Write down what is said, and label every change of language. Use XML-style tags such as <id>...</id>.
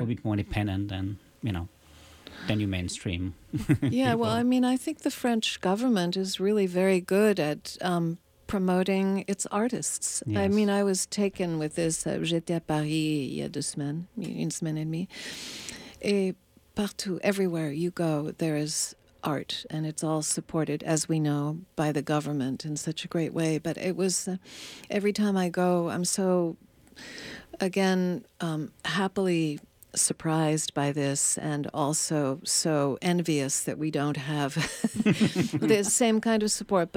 <en>a bit more independent than, you know, than your mainstream. Yeah, well, I mean, I think the French government is really very good at promoting its artists. Yes. I mean, I was taken with this.</en> <fr>J'étais à Paris il y a 2 semaines, 1 semaine et demie. Et partout,</fr> <en>everywhere you go, there is art, and it's all supported, as we know, by the government in such a great way. But it was, every time I go, I'm so, again, happily surprised by this, and also so envious that we don't have the same kind of support.</en>